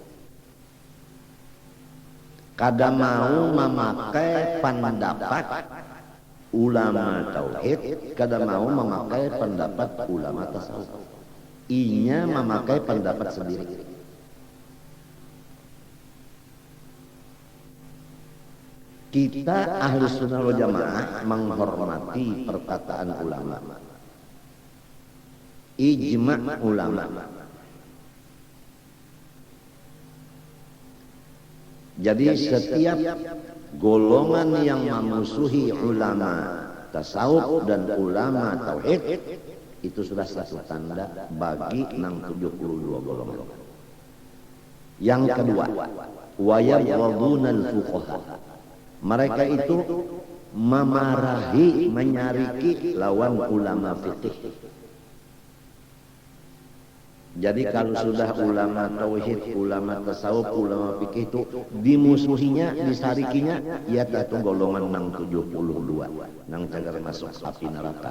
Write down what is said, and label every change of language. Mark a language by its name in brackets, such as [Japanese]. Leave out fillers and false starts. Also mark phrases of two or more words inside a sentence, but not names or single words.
[Banjar] Kada mau memakai pendapat ulama tauhid, kada mau memakai pendapat ulama tasawuf. Inya memakai pendapat sendiri. [Indonesian] Kita Ahlus Sunnah wal Jamaah menghormati perkataan ulama, ijma' ulama. Jadi setiap golongan yang memusuhi ulama tasawuf dan ulama tauhid itu sudah satu tanda bagi 72 golongan. Yang kedua, [Arabic] ويبغضون الفقهاء. [Banjar] Mereka itu memarahi, menyariki lawan ulama fikih. Jadi kalau sudah ulama tauhid, ulama tasawuf, ulama fikih itu dimusuhinya, disarikinya, ya itu golongan nang 72, nang cagar masuk api neraka.